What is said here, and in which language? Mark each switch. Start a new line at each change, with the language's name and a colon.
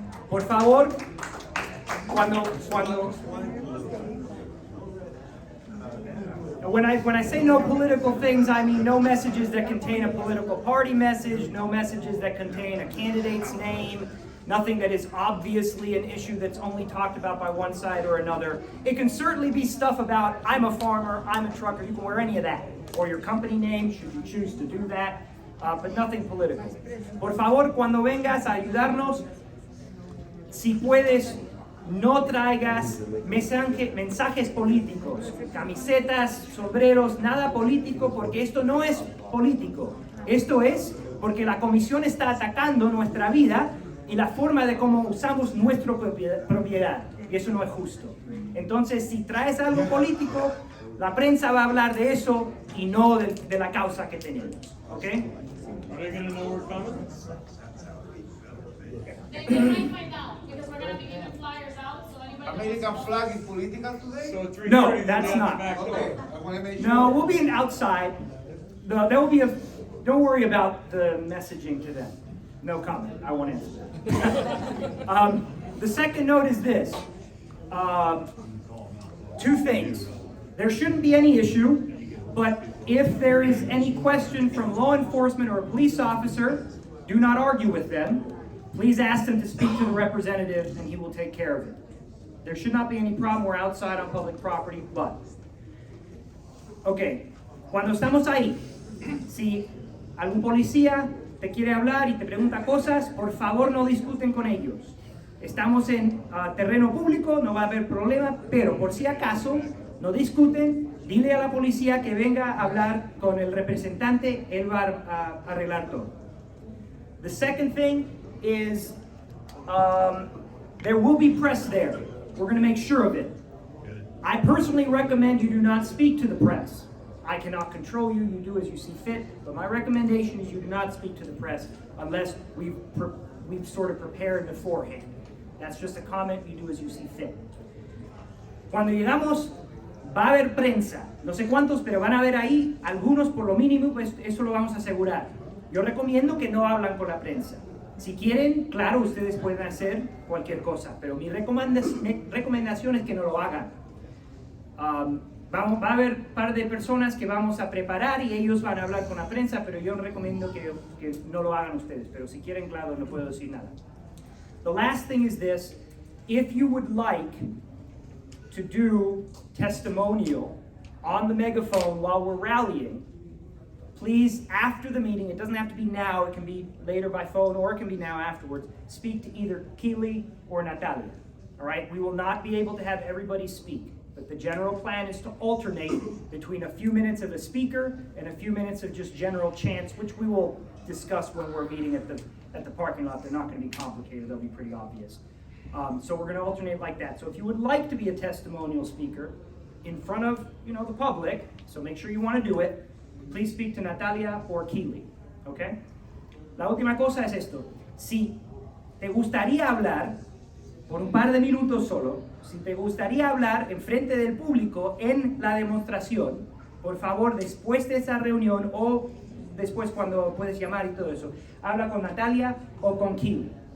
Spanish: Por favor,
English: when I say no political things, I mean no messages that contain a political party message, no messages that contain a candidate's name, nothing that is obviously an issue that's only talked about by one side or another. It can certainly be stuff about, I'm a farmer, I'm a trucker, you can wear any of that. Or your company name, should you choose to do that, but nothing political.
Spanish: Por favor, cuando vengas a ayudarnos, si puedes, no traigas mensajes políticos, camisetas, sombreros, nada político, porque esto no es político. Esto es porque la comisión está atacando nuestra vida y la forma de cómo usamos nuestra propiedad. Y eso no es justo. Entonces, si traes algo político, la prensa va a hablar de eso y no de la causa que tenemos. ¿Ok?
English: Are they going to know we're coming? They might find out, because we're going to be giving flyers out, so anybody... American flag is political today? So 3:30 No, that's not. Okay, I want to make sure. No, we'll be outside. There will be don't worry about the messaging to them. No comment. I won't answer that. The second note is this. Two things. There shouldn't be any issue, but if there is any question from law enforcement or a police officer, do not argue with them. Please ask them to speak to the representative and he will take care of it. There should not be any problem. We're outside on public property, but...
Spanish: Ok, cuando estamos ahí, si algún policía te quiere hablar y te pregunta cosas, por favor no discuten con ellos. Estamos en terreno público, no va a haber problema, pero por si acaso no discuten, dile a la policía que venga a hablar con el representante, él va a arreglar todo.
English: The second thing is there will be press there. We're going to make sure of it. I personally recommend you do not speak to the press. I cannot control you, you do as you see fit, but my recommendation is you do not speak to the press unless we've sort of prepared beforehand. That's just a comment, you do as you see fit.
Spanish: Cuando llegamos, va a haber prensa. No sé cuántos, pero van a haber ahí algunos por lo mínimo, pues eso lo vamos a asegurar. Yo recomiendo que no hablan con la prensa. Si quieren, claro, ustedes pueden hacer cualquier cosa, pero mi recomendación es que no lo hagan. Va a haber un par de personas que vamos a preparar y ellos van a hablar con la prensa, pero yo recomiendo que no lo hagan ustedes. Pero si quieren, claro, no puedo decir nada.
English: The last thing is this. If you would like to do testimonial on the megaphone while we're rallying, please, after the meeting, it doesn't have to be now, it can be later by phone or it can be now afterwards, speak to either Keely or Natalia. All right? We will not be able to have everybody speak. But the general plan is to alternate between a few minutes of a speaker and a few minutes of just general chants, which we will discuss when we're meeting at the parking lot. They're not going to be complicated. They'll be pretty obvious. So we're going to alternate like that. So if you would like to be a testimonial speaker in front of the public, so make sure you want to do it, please speak to Natalia or Keely. Okay?
Spanish: La última cosa es esto. Si te gustaría hablar, por un par de minutos solo, si te gustaría hablar en frente del público en la demostración, por favor, después de esa reunión o después cuando puedes llamar y todo eso, habla con Natalia o con Kim.